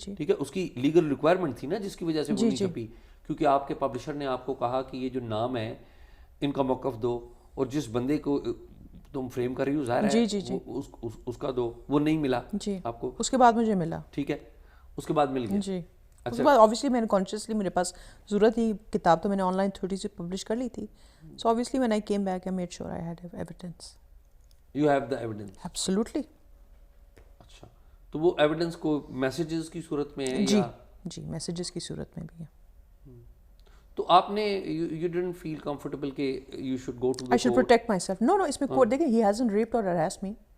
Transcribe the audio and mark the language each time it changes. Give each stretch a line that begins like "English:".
Urdu: ٹھیک ہے, اس کی لیگل ریکوائرمنٹ تھی نا جس کی وجہ سے وہ نہیں چھپی, کیونکہ آپ کے پبلشر نے آپ کو کہا کہ یہ جو نام ہے ان کا موقف دو, اور جس بندے کو تم فریم کر رہی ہو ظاہر ہے اس کا دو. وہ نہیں ملا آپ کو. اس کے بعد مجھے ملا. ٹھیک ہے, اس کے بعد مل گیا. جی اس کے بعد obviously میں نے consciously, میرے پاس ضرورت تھی کتاب, تو میں نے آن لائن تھوڑی سی پبلش کر لی تھی.
English: So obviously when I came back I made sure I had evidence. You have the evidence? Absolutely.
Urdu: اچھا, تو وہ ایویڈنس کو میسیجز کی صورت میں ہے؟ جی میسیجز کی صورت میں بھی ہے. تو آپ نے
English: you didn't feel comfortable کہ you should go to the I should protect myself. No
Urdu: اس میں کوٹ دیکھیں,
English: he hasn't raped or harassed me.